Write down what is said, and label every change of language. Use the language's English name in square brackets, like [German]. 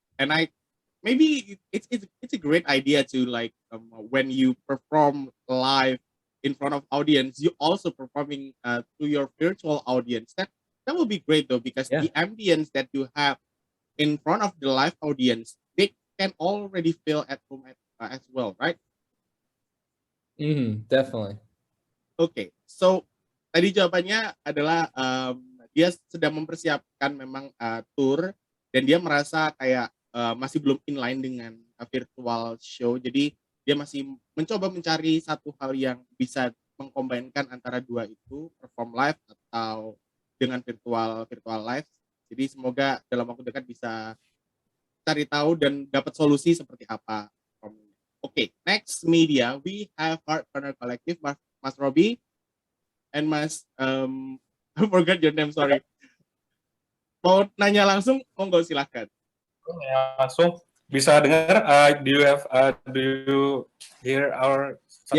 [English] And maybe it's a great idea to like when you perform live in front of audience, you also performing to your virtual audience. That will be great though, because Yeah. the ambience that you have in front of the live audience, they can already feel at home as well, right? Definitely. [Indonesian] Oke, so tadi jawabannya adalah dia sedang mempersiapkan memang tour, dan dia merasa kayak masih belum inline dengan virtual show. Jadi dia masih mencoba mencari satu hal yang bisa mengkombinkan antara dua itu, perform live atau dengan virtual live. Jadi semoga dalam waktu dekat bisa cari tahu dan dapat solusi seperti apa. [English] Oke, next media we have Heart Corner Collective, Mas Robi and Mas I forgot your name, sorry. [Indonesian] Mau nanya langsung, monggo silahkan. [English] Langsung bisa dengar. Do you hear our sound